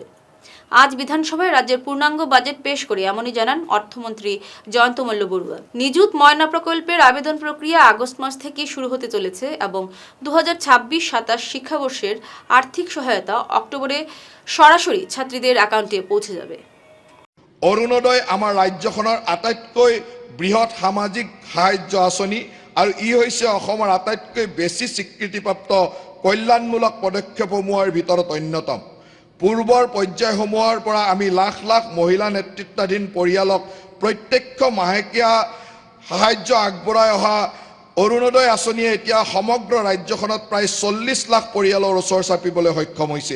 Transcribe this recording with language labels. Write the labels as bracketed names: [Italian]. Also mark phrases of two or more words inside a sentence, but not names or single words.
[Bangla] আজ বিধানসভায় রাজ্যের পূর্ণাঙ্গ বাজেট পেশ করে এমনই জানান অর্থমন্ত্রী জয়ন্ত মল্ল বড়ুয়া। নিযুত ময়না প্রকল্পের আবেদন প্রক্রিয়া আগস্ট মাস থেকে শুরু হতে চলেছে এবং 2026-27 শিক্ষাবর্ষের আর্থিক সহায়তা অক্টোবরে সরাসরি ছাত্রীদের অ্যাকাউন্টে পৌঁছে যাবে। [Assamese] অৰুণোদয় আমাৰ ৰাজ্যখনৰ আটাইতকৈ বৃহৎ সামাজিক সাহায্য আঁচনি আৰু ই হৈছে অসমৰ আটাইতকৈ বেছি স্বীকৃতিপ্ৰাপ্ত কল্যাণমূলক পদক্ষেপসমূহৰ ভিতৰত অন্যতম। পূৰ্বৰ পৰ্যায়সমূহৰ পৰা আমি লাখ লাখ মহিলা নেতৃত্বাধীন পৰিয়ালক প্ৰত্যক্ষ মাহেকীয়া সাহায্য আগবঢ়াই অহা অৰুণোদয় আঁচনিয়ে এতিয়া সমগ্ৰ ৰাজ্যখনত প্ৰায় 40 লাখ পৰিয়ালৰ ওচৰ চাপিবলৈ সক্ষম হৈছে।